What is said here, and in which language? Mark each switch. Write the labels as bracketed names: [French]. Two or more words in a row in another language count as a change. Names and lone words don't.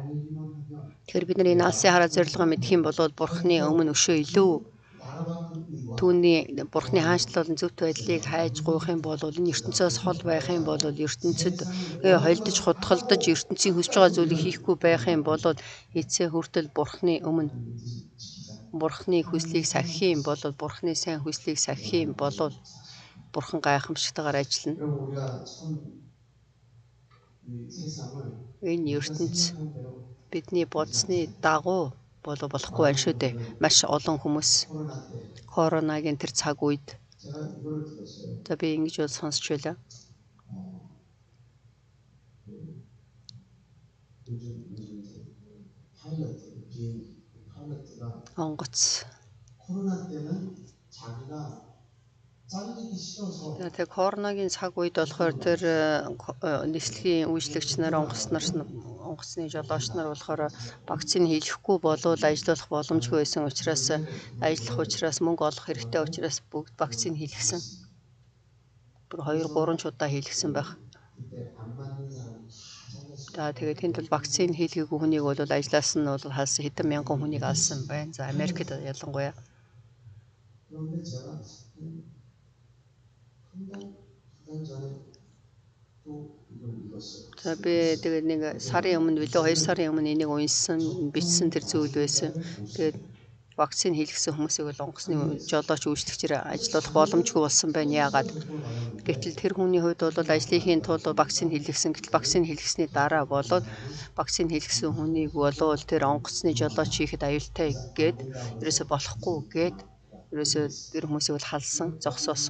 [Mongolian] Тэгэхээр бид нар энэ алсын хараа зорилгоо мэдэх юм бол Бурханы өмнө өшөө илүү түүний Бурхны хаанчлал зөвхт байдлыг хайж гуйх юм бол энэ ертөнцөөс хол байх юм бол ертөнцөд холдож хутгалдаж ертөнцийн хүсэж байгаа зүйлийг хийхгүй байх юм бол эцсээ хүртэл Бурхны өмнө Бурхны хүслийг сахих юм бол Бурхны сайн хүслийг сахих юм бол Бурхан гайхамшигтайгаар ажиллана. [Korean] 그럼 우리가 참 이 세상을 [Mongolian] Энэ ертөнц бидний бодсны дагуу болохгүй байна шүү дээ. Маш олон хүмүүс [Korean] 코로나 때 [Mongolian] коронагийн тэр цаг үед [Korean] 제가 이거를 들었어요. [Mongolian] за би ингэж бол сонсч байлаа. [Korean] 요즘 이제 파일럿 비행기 파일럿가 [Mongolian] Онгоц. [Korean] 코로나 때는 자기가 잘리기 싫어서 [Mongolian] Тэгээ коронагийн цаг үед болохоор тэр нислэгийн үйлчлэгч нар онгоцны жолооч нар болохоор вакцины хийхгүй болвол ажиллах боломжгүй байсан учраас мөнгө олох хэрэгтэй учраас бүгд вакцины хийлгэсэн. Бүр 2-3 удаа хийлгэсэн байх. [Korean] 그때 안 맞는 사람이 다 잘렸어요. [Mongolian] За тэгээд тэнд бол вакцины хийлгээгүй хүнийг бол ажлаас нь бол халсан хэдэн мянган хүнийг алсан байна. За Америкт ялангуяа. [Korean] 그런데 제가 한달 전에 또 이걸 읽었어요. [Mongolian] За би тэгээд нэг сарын өмнө билүү 2 сарын өмнө энийг бичсэн тэр зүйл байсан. Тэгээд вакцины хийлгэсэн хүмүүсийг бол онгоцны жолооч үйлчлэгчээр ажиллах боломжгүй болсон байна. Яагаад? Гэтэл тэр хүний хувьд бол ажлынхийн тулд вакцины хийлгэсэн. Гэтэл вакцины хийлгэсний дараа болоод вакцины хийлгэсэн хүнийг бол тэр онгоцны жолооч хийхэд аюултай гээд ерөөсө болохгүй гээд ерөөсө тэр хүмүүсийг бол халсан, зогсоосон.